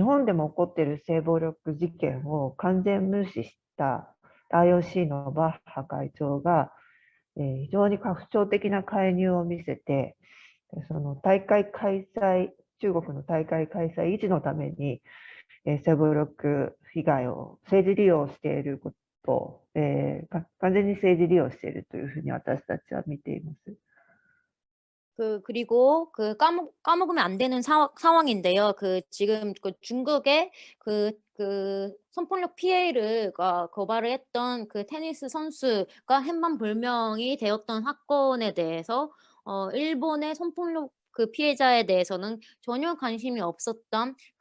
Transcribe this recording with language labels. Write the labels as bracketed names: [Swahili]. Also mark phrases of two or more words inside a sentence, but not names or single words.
[Japanese] 本でも起こっている性暴力事件を完全無視した IOC のバッハ会長が、非常に家父長的な介入を見せて、 その大会開催、中国の大会開催維持のために、セブロック被害を政治利用していることを、完全に政治利用しているというふうに私たちは見ています。 [Korean] 그리고 까먹으면 안 되는 상황인데요. 지금 중국의 성폭력 피해를 고발을 했던 테니스 선수가 행방불명이 되었던 사건에 대해서 일본의 성폭력 피해자에 대해서는 전혀 관심이 없었던